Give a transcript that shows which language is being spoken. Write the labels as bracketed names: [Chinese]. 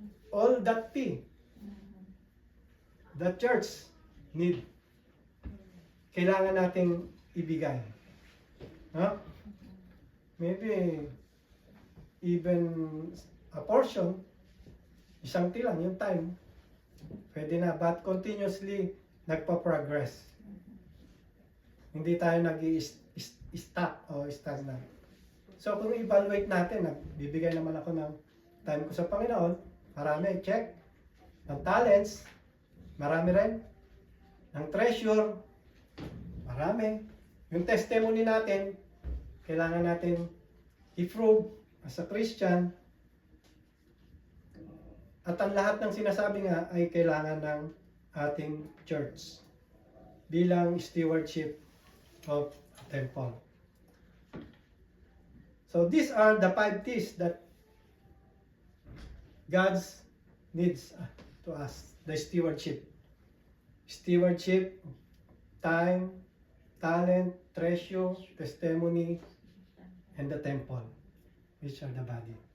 [English] All that the church need, [Filipino] kailangan nating ibigay. [English] Huh? Maybe even a portion, [Filipino] isang tilang yung [English] time, [Filipino] pwede na, [English] but continuously nagpa-progress. [Filipino] Hindi tayo nag-i-stop o stagnant. So kung evaluate natin, nagbibigay naman ako ng time ko sa Panginoon, marami, check. Ng talents, marami rin. Ng treasure, marami. Yung testimony natin, kailangan natin i-prove as a Christian. At ang lahat ng sinasabi nga ay kailangan ng ating church bilang stewardship of temple. [English] So these are the 5 T's that God needs to us. The stewardship. Stewardship, time, talent, treasure, testimony, and the temple, which are the body.